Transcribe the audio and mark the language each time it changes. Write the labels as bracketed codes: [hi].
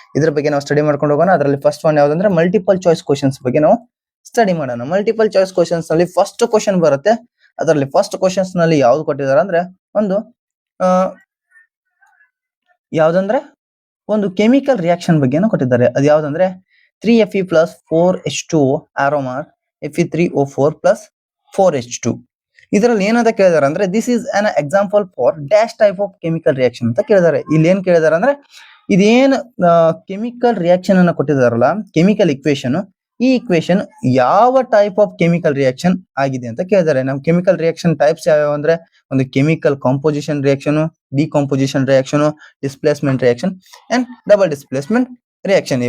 [kn] ಇದ್ರ ಬಗ್ಗೆ ನಾವು ಸ್ಟಡಿ ಮಾಡ್ಕೊಂಡು ಹೋಗೋಣ. ಅದರಲ್ಲಿ first one ಯಾವ್ದಂದ್ರೆ multiple choice questions ಬಗ್ಗೆ ನಾವು ಸ್ಟಡಿ ಮಾಡೋಣ. ಮಲ್ಟಿಪಲ್ ಚಾಯ್ಸ್ ಕ್ವಶನ್ಸ್ ನಲ್ಲಿ ಫಸ್ಟ್ ಕ್ವಶನ್ ಬರುತ್ತೆ. ಅದರಲ್ಲಿ ಫಸ್ಟ್ ಕ್ವಶನ್ಸ್ ನಲ್ಲಿ ಯಾವ್ದು ಕೊಟ್ಟಿದ್ದಾರೆ ಅಂದ್ರೆ ಯಾವ್ದಂದ್ರೆ ಒಂದು ಕೆಮಿಕಲ್ ರಿಯಾಕ್ಷನ್ ಬಗ್ಗೆ ಕೊಟ್ಟಿದ್ದಾರೆ. ಅದು ಯಾವ್ದಂದ್ರೆ 3Fe + 4H2O aromar Fe3O4 + 4H2. ಇದರಲ್ಲಿ ಏನಂತ ಕೇಳಿದಾರೆ ಅಂದ್ರೆ [en] this is an example for dash type of chemical reaction [kn] ಅಂತ ಕೇಳಿದಾರೆ. ಇಲ್ಲಿ ಏನ್ ಕೇಳಿದಾರೆ ಅಂದ್ರೆ ಇದೇನ್ ಕೆಮಿಕಲ್ ರಿಯಾಕ್ಷನ್ ಅನ್ನ ಕೊಟ್ಟಿದಾರಲ್ಲ, ಕೆಮಿಕಲ್ ಇಕ್ವೇಶನ್, ಈ ಇಕ್ವೇಶನ್ ಯಾವ ಟೈಪ್ ಆಫ್ ಕೆಮಿಕಲ್ ರಿಯಾಕ್ಷನ್ ಆಗಿದೆ ಅಂತ ಕೇಳಿದಾರೆ. ನಾವು ಕೆಮಿಕಲ್ ರಿಯಾಕ್ಷನ್ ಟೈಪ್ಸ್ ಯಾವ್ಯಾವ ಅಂದ್ರೆ ಒಂದು chemical composition reaction, decomposition reaction, displacement reaction and double displacement reaction.